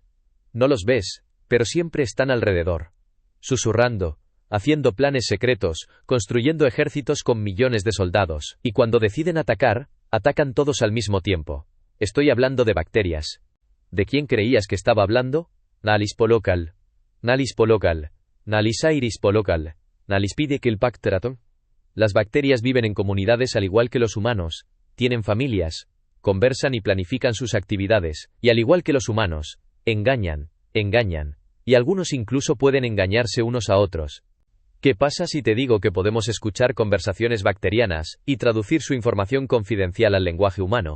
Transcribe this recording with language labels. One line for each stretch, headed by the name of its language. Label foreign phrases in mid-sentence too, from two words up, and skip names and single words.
Spanish: No los ves, pero siempre están alrededor. Susurrando, haciendo planes secretos, construyendo ejércitos con millones de soldados, y cuando deciden atacar, atacan todos al mismo tiempo. Estoy hablando de bacterias. ¿De quién creías que estaba hablando? Nalis polocal. Nalis polocal. Nalisairis polocal. Nalispide kilpacteraton. Las bacterias viven en comunidades al igual que los humanos, tienen familias, conversan y planifican sus actividades, y al igual que los humanos, engañan, y algunos incluso pueden engañarse unos a otros. ¿Qué pasa si te digo que podemos escuchar conversaciones bacterianas y traducir su información confidencial al lenguaje humano?